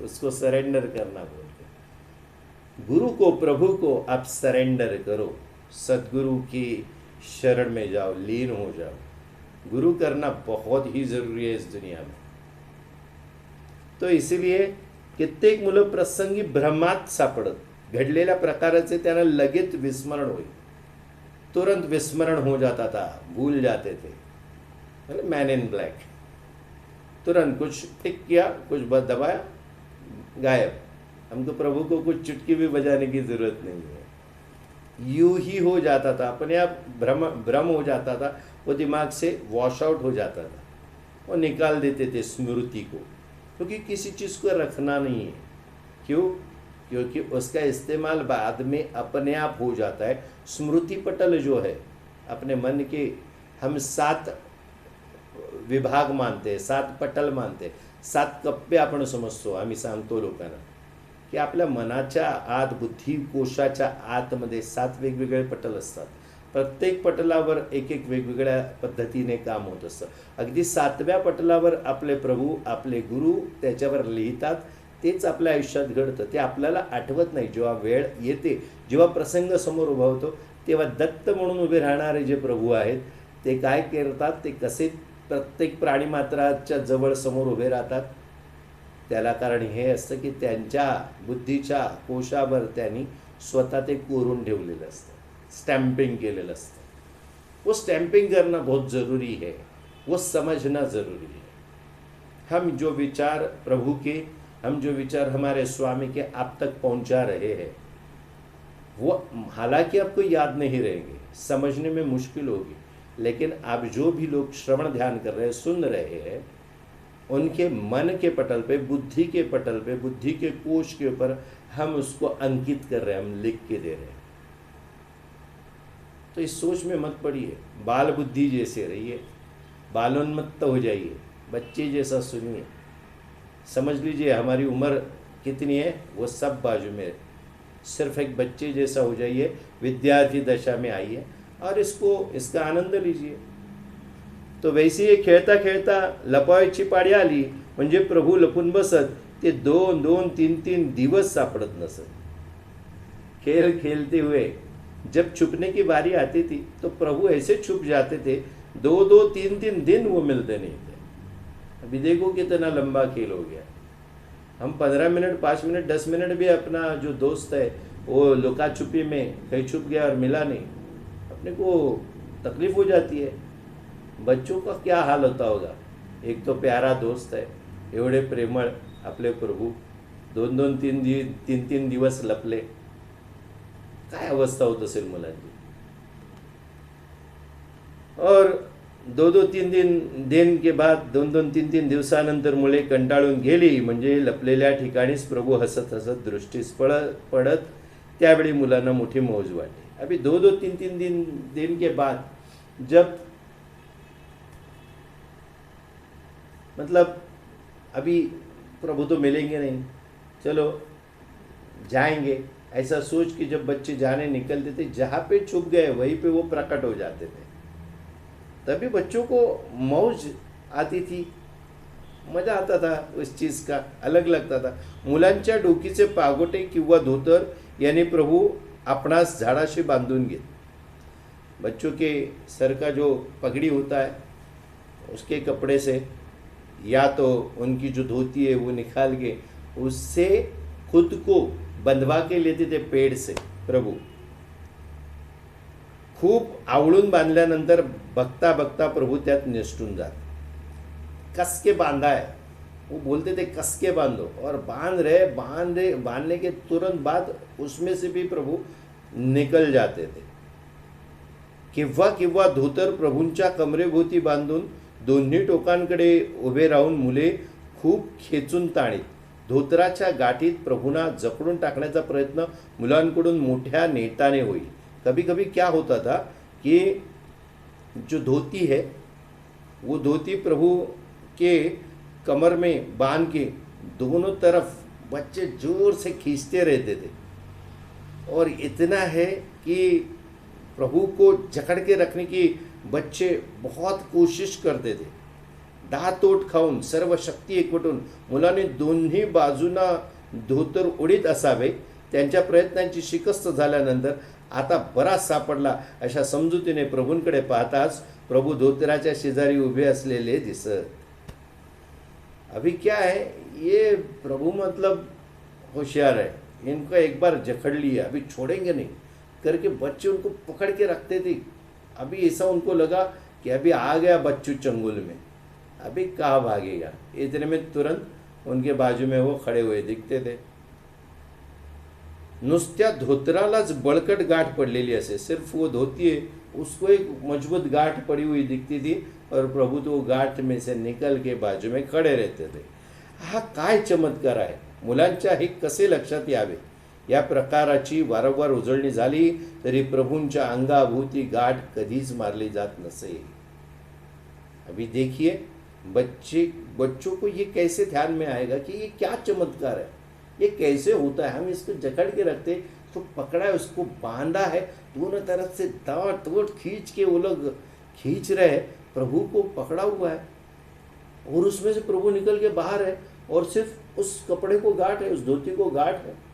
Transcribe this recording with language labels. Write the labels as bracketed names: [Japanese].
[Hindi] उसको सरेंडर करना बोलते हैं। गुरु को, प्रभु को आप सरेंडर करो, सदगुरु की शरण में जाओ, लीन हो जाओ। गुरु करना बहुत ही जरूरी है इस दुनिया में। [Marathi] तो इसीलिए कित्येक मुलं प्रसंगी भ्रमात सापडत, घडलेल्या प्रकाराचे त्यांना लगेच विस्मरण होईल, [Hindi] तुरंत विस्मरण हो जाता था, भूल जाते थे। मैन इन ब्लैक, तुरंत कुछ टिक किया, कुछ दबाया, गायब। हमको प्रभु को कुछ चुटकी भी बजाने की जरूरत नहीं है, यूं ही हो जाता था, अपने आप भ्रम हो जाता था, वो दिमाग से वॉश आउट हो जाता था, वो निकाल देते थे स्मृति को, क्योंकि किसी चीज़ को रखना नहीं है। क्यों? क्योंकि उसका इस्तेमाल बाद में अपने आप हो जाता है। स्मृति पटल जो है, अपने मन के हम 7 विभाग मानते, 7 पटल मानते, [Marathi] 7 कप्पे आपण समजतो। आम्ही सांगतो लोकांना की आपल्या मनाच्या आत, बुद्धिकोशाच्या आतमध्ये 7 वेगवेगळे पटल असतात। प्रत्येक पटलावर एक एक वेगवेगळ्या पद्धतीने काम होत असतं। अगदी 7व्या पटलावर आपले प्रभू, आपले गुरु त्याच्यावर लिहितात, तेच आपल्या आयुष्यात घडतं। ते आपल्याला आठवत नाही। जेव्हा वेळ येते, जेव्हा प्रसंग समोर उभा होतो, तेव्हा दत्त म्हणून उभे राहणारे जे प्रभू आहेत, ते काय करतात, ते कसे प्रत्येक प्राणीमात्राच्या जवळ समोर उभे राहतात, त्याला कारण हे असतं की त्यांच्या बुद्धीच्या कोशावर त्यांनी स्वतः ते कोरून ठेवलेलं असतं, स्टैम्पिंग केलेलं असतं। [Hindi] वो स्टैम्पिंग करना बहुत ज़रूरी है, वो समझना ज़रूरी है। हम जो विचार प्रभु के, हम जो विचार हमारे स्वामी के आप तक पहुंचा रहे हैं, वो हालांकि आपको याद नहीं रहेंगे, समझने में मुश्किल होगी, लेकिन आप जो भी लोग श्रवण ध्यान कर रहे हैं, सुन रहे हैं, उनके मन के पटल पे, बुद्धि के पटल पे, बुद्धि के कोश के ऊपर हम उसको अंकित कर रहे हैं, हम लिख के दे रहे हैं। तो इस सोच में मत पड़िए, बाल बुद्धि जैसे रहिए, बालोन्मत्त हो जाइए, बच्चे जैसा सुनिए। समझ लीजिए हमारी उम्र कितनी है, वो सब बाजू में, सिर्फ एक बच्चे जैसा हो जाइए, विद्यार्थी दशा में आइए और इसका आनंद लीजिए। [Marathi] तो वैसे ही खेळता खेळता लपावायची पाळी आली म्हणजे प्रभू लपून बसत, ते 2-2, 3-3 दिवस सापडत नसत। [Hindi] खेल खेलते हुए जब छुपने की बारी आती थी तो प्रभु ऐसे छुप जाते थे, 2-2, 3-3 दिन वो मिलते नहीं थे। अभी देखो कितना लंबा खेल हो गया। हम 15 मिनट, 5 मिनट, 10 मिनट भी अपना जो दोस्त है वो लुका छुपी में कहीं छुप गया और मिला नहीं, अपने को तकलीफ हो जाती है। बच्चों का क्या हाल होता होगा। एक तो प्यारा दोस्त है, [Marathi] एवढे प्रेमळ आपले प्रभू, 2-2, 3-3 दिवस लपले, काय अवस्था होत असेल मुलांची। [Hindi] और 2-2, 3 दिन के बाद [Marathi] 2-2, 3-3 दिवसानंतर मुले कंटाळून गेली, म्हणजे लपलेल्या ठिकाणीच प्रभू हसत हसत दृष्टीस पडत, त्यावेळी मुलांना मोठी मौज वाटली। [Hindi] अभी 2-2, 3-3 दिन के बाद जब मतलब अभी प्रभु तो मिलेंगे नहीं, चलो जाएंगे, ऐसा सोच के जब बच्चे जाने निकलते थे, जहाँ पे छुप गए वहीं पे वो प्रकट हो जाते थे। तभी बच्चों को मौज आती थी, मजा आता था, उस चीज़ का अलग लगता था। [Marathi] मुलांच्या डोकीचे पागोटे किंवा धोतर यानी प्रभु आपणास झाडाशी बांधून घेत। [Hindi] बच्चों के सर का जो पगड़ी होता है, उसके कपड़े से या तो उनकी जो धोती है वो निकाल के उससे खुद को बंधवा के लेते थे पेड़ से प्रभु। [Marathi] खूप आवळून बांधल्यानंतर बघता बघता प्रभु त्यात निसटून जात। [Hindi] कस के बांधा है, वो बोलते थे कस के बांधो, और बांधने के तुरंत बाद उसमें से भी प्रभु निकल जाते थे। [Marathi] किंवा किंवा धोतर प्रभूंच्या कमरेभोवती बांधून दोन्ही टोकांकडे उभे राहून मुले खूप खेचून ताणीत धोतराच्या गाठीत प्रभूंना जकड़ून टाकण्याचा प्रयत्न मुलांकडून मोठ्या नेटाने होई। [Hindi] कभी कभी क्या होता था कि जो धोती है वो धोती प्रभु के कमर में बांध के दोनों तरफ बच्चे जोर से खींचते रहते थे, और इतना है कि प्रभु को जकड़ के रखने की बच्चे बहुत कोशिश करते थे। [Marathi] दातोट खाऊन सर्व शक्ती एकवटून मुलाने दोन्ही बाजूंना धोतर उडीत असावे। त्यांच्या प्रयत्नांची शिकस्त झाल्यानंतर आता बराच सापडला अशा समजुतीने प्रभूंकडे पाहताच प्रभु धोतराच्या शेजारी उभे असलेले दिसत। [Hindi] अभी क्या है, ये प्रभु मतलब होशियार है, इनको एक बार जकड़ लिया अभी छोड़ेंगे नहीं करके बच्चे उनको पकड़ के रखते थे। अभी ऐसा उनको लगा कि अभी आ गया बच्चू चंगुल में, अभी कहाँ भागेगा। इतने में तुरंत उनके बाजू में वो खड़े हुए दिखते थे। [Marathi] नुसत्या धोतरालाच बळकट गाठ पडलेली असे, [Hindi] सिर्फ वो धोती है उसको एक मजबूत गाठ पड़ी हुई दिखती थी, और प्रभु तो गाठ में से निकल के बाजू में खड़े रहते थे। [Marathi] हा काय चमत्कार आहे, मुलांच्या हे कसे लक्षात यावे। या प्रकाराची वारंवार उजळणी झाली तरी प्रभूंच्या अंगाभोवती गाठ कधीच मारली जात नसे। [Hindi] अभी देखिए बच्चों को ये कैसे ध्यान में आएगा कि ये क्या चमत्कार है, ये कैसे होता है। हम इसको जकड़ के रखते तो पकड़ा है, उसको बांधा है, दोनों तरफ से दांत खींच के वो लोग खींच रहे हैं, प्रभु को पकड़ा हुआ है, और उसमें से प्रभु निकल के बाहर है, और सिर्फ उस कपड़े को गांठ है, उस धोती को गांठ है।